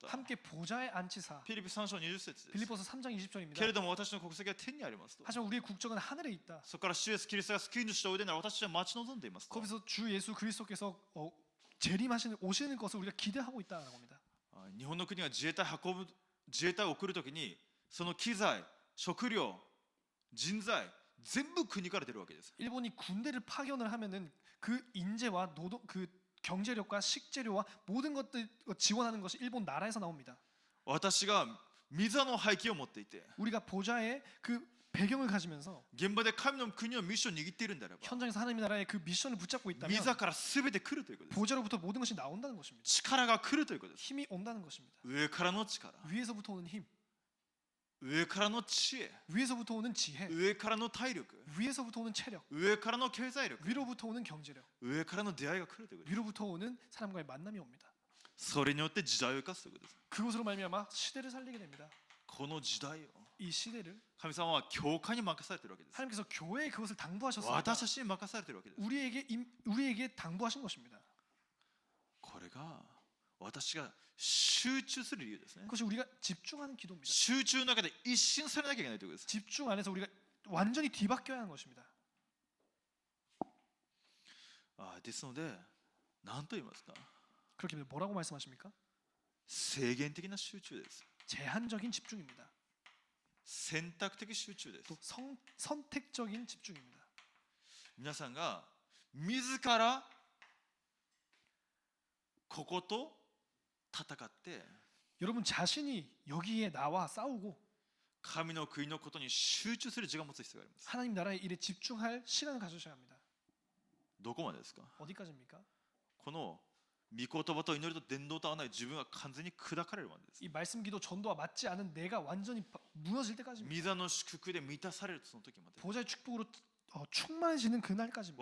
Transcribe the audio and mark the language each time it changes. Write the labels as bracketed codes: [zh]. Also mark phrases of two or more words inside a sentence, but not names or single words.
[ko] 함께 보좌에 앉히사. [ja] ピリピ3章20節です。 [ko] 빌립보서 3장 [ja] けれ [ko] 20절입니다. [ja] ども私の国籍は天にありますと。 [ko] 하지만 우리의 국적은 하늘에 있다. [ja] そこから主イエスキリストが救い主とおいでなら私は待ち望んでいますと。 [ko] 거기서 주 예수 그리스도께서 재림하시는 오시는 것을 우리가 기대하고 있다라고 합니다. [ja] 日本の国が自衛隊を送るときに、その機材、食料、人材全部国から出るわけです。 [ko] 일본이 군대를 파견을 하면은 그 인재와 노동 그 경제력과 식재료와 모든 것들 지원하는 것이 일본 나라에서 나옵니다. [ja] 私が御座の背景を持っていて [ko] 우리가 보좌의 그 배경을 가지면서 [ja] 現場で神の国のミッションを握っているんであれば [ko] 현장에서 하나님의 나라의 그 미션을 붙잡고 [ja] 御 [ko] 있다면 [ja] 座から全て来るということです [ko] 보좌로부터 모든 것이 나온다는 것입니다. [ja] 力が来るということです [ko] 힘이 온다는 것입니다. [ja] 上からの力 [ko] 위에서부터 오는 힘, [ja] 上からの知恵 [ko] 위에서부터 오는 지혜, [ja] 上からの体力 [ko] 위에서부터 오는 체력, [ja] 上からの経済力 [ko] 위로부터 오는 경제력, [ja] 上からの出会いが来るということです [ko] 위로부터 오는 사람과의 만남이 옵니다. [ja] それによって時代を生かすということです [ko] 그것으로 말미암아 시대를 살리게 됩니다. [ja] この時代を [ko] 이 시대를 [ja] 神様は教会に任されているわけです [ko] 하나님께서 교회에 그것을 당부하셨습니다. [ja] 私たちに任されているわけです [ko] 우리에게 당부하신 것입니다. [ja] これが私が集中する理由ですね [ko] 그것이 우리가 집중하는 기도입니다. [ja] 集中の中で一新されなきゃいけないということです [ko] 집중 안에서 우리가 완전히 뒤바뀌어야 하는 것입니다. [ja] ですので何と言いますか [ko] 그렇게 뭐라고 말씀하십니까? [ja] 制限的な集中です [ko] 제한적인 집중입니다. [ja] 選択的集中です [ko] 또 선택적인 집중입니다. [ja] 皆さんが自らここと戦って [ko] 여러분 자신이 여기에 나와 싸우고 [ja] 神の国のことに集中する時間を持つ必要があります [ko] 하나님 나라의 일에 집중할 시간을 가져셔야 합니다. [ja] どこまでですか [ko] 어디까지입니까? [ja] この御言葉と祈りと伝道と合わない自分が完全に砕かれるまでです [ko] 이 말씀 기도 전도와 맞지 않은 내가 완전히 무너질 때까지입니다. [ja] 御座の祝福で満たされるその時まで [ko] 보좌의 축복으로 충만해지는 그날까지입니다.